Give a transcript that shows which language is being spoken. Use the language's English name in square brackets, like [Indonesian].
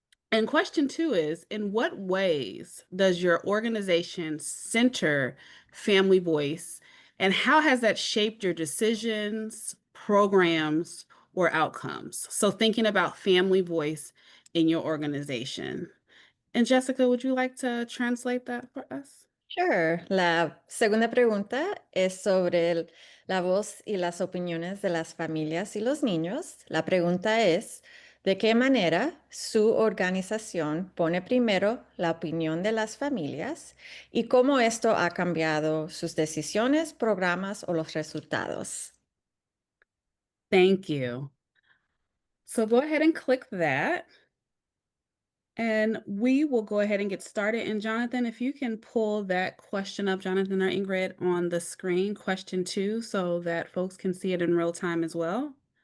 [English] And question 2 is, in what ways does your organization center family voice, and how has that shaped your decisions, programs, or outcomes? So thinking about family voice in your organization. And Jessica, would you like to translate that for us? Sure. [Spanish] La segunda pregunta es sobre la voz y las opiniones de las familias y los niños. La pregunta es, ¿de qué manera su organización pone primero la opinión de las familias y cómo esto ha cambiado sus decisiones, programas o los resultados? [English] Thank you. So go ahead and click that. And we will go ahead and get started. And Jonathan, if you can pull that question up, Jonathan or Ingrid, on the screen, question 2, so that folks can see it in real time as well.